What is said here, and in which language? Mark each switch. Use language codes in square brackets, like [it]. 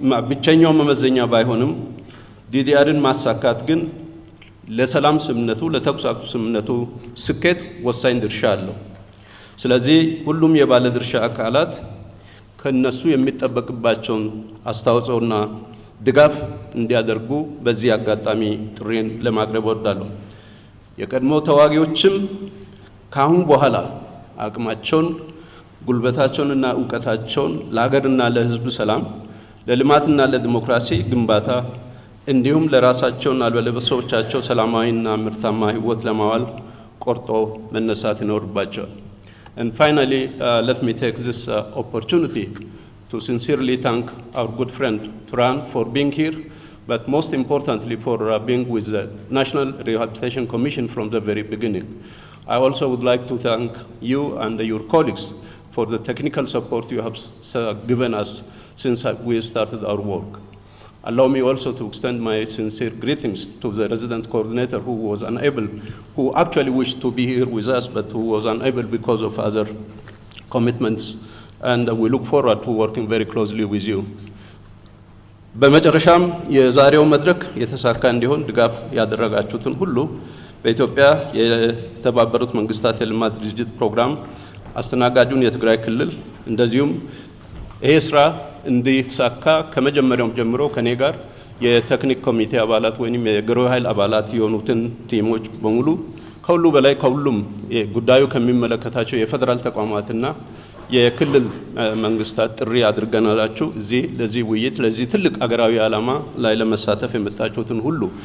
[am] ብቸኛው መመዘኛ ባይሆንም ዲዲአርን ማሳካት ግን ለሰላም ስምምነቱ ለተኩስ አቁም ስምምነቱ ስኬት ወሳኝ ድርሻ አለው። ስለዚህ ሁሉም የባለድርሻ አካላት ከነሱ የሚጠበቅባቸውን አስተዋጽኦና ድጋፍ እንዲያደርጉ በዚህ አጋጣሚ ጥሪን ለማቅረብ እወዳለሁ። የቀድሞ ተዋጊዎችም ከአሁን በኋላ አቅማቸውን ጉልበታቸውንና ዕውቀታቸውን ለሀገርና ለሕዝብ ሰላም ለልማትና ለዲሞክራሲ ግንባታ እንዲሁም ለራሳቸውና ለቤተሰቦቻቸው ሰላማዊና ምርታማ ሕይወት ለማዋል ቆርጦ መነሳት ይኖርባቸዋል። [en] And finally, let me take this opportunity to sincerely thank our good friend Turan for being here, but most importantly for being with the National Rehabilitation Commission from the very beginning. I also would like to thank you and your colleagues for the technical support you have given us since we started our work. Allow me also to extend my sincere greetings to the resident coordinator who actually wished to be here with us, but who was unable because of other commitments, and we look forward to working very closely with you. [am] በመጨረሻም የዛሬው መድረክ የተሳካ እንዲሆን ድጋፍ ያደረጋችሁትን ሁሉ በኢትዮጵያ የተባበሩት መንግስታት የልማት ድርጅት ፕሮግራም አስተናጋጁን የትግራይ ክልል እንደዚሁም ይሄ ስራ እንዲሳካ ከመጀመሪያውም ጀምሮ ከኔ ጋር የቴክኒክ ኮሚቴ አባላት ወይንም የግብረ ኃይል አባላት የሆኑትን ቲሞች በሙሉ ከሁሉ በላይ ከሁሉም ጉዳዩ ከሚመለከታቸው የፌደራል ተቋማትና የክልል መንግስታት ጥሪ አድርገናላችሁ እዚህ ለዚህ ውይይት ለዚህ ትልቅ አገራዊ ዓላማ ላይ ለመሳተፍ የመጣችሁትን ሁሉ